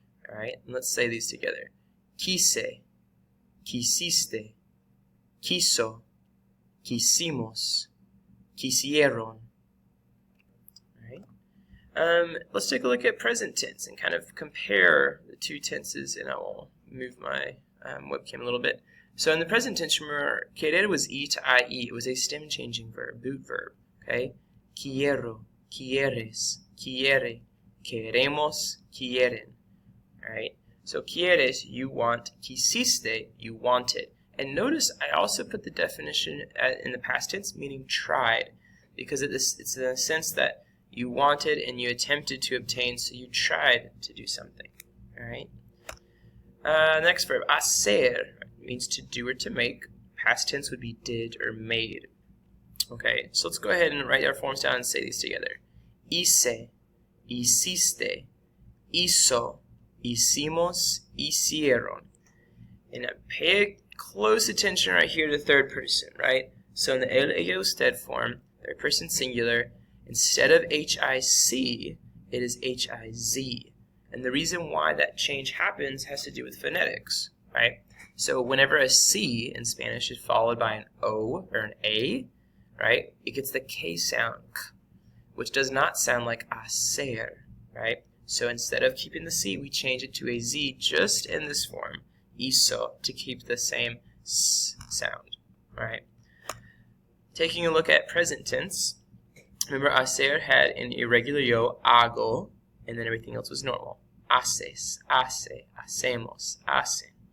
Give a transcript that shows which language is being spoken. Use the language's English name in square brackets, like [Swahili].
[English] Alright, and let's say these together. [Spanish] Quise, quisiste, quiso, quisimos, quisieron. [English] Let's take a look at present tense and kind of compare the two tenses, and I will move my webcam a little bit. So in the present tense, remember, querer was E to IE. It was a stem changing verb, boot verb. Okay? [Spanish] Quiero, quieres, quiere, queremos, quieren. [English] Alright? So quieres, you want. Quisiste, you wanted. And notice I also put the definition in the past tense, meaning tried, because it's in the sense that you wanted and you attempted to obtain, so you tried to do something. Alright? Next verb, hacer, means to do or to make. Past tense would be did or made. Okay, so let's go ahead and write our forms down and say these together. [Spanish] Hice, hiciste, hizo, hicimos, hicieron. [English] And pay close attention right here to the third person, right? So in the el, ella, usted form, third person singular, instead of HIC, it is HIZ. And the reason why that change happens has to do with phonetics, right? So whenever a C in Spanish is followed by an O or an A, right, it gets the K sound, which does not sound like hacer, right? So instead of keeping the C, we change it to a Z just in this form, hizo, to keep the same S sound, right? Taking a look at present tense, remember, hacer had an irregular yo, hago, and then everything else was normal. [Spanish] Haces, hace, hacemos, hacen.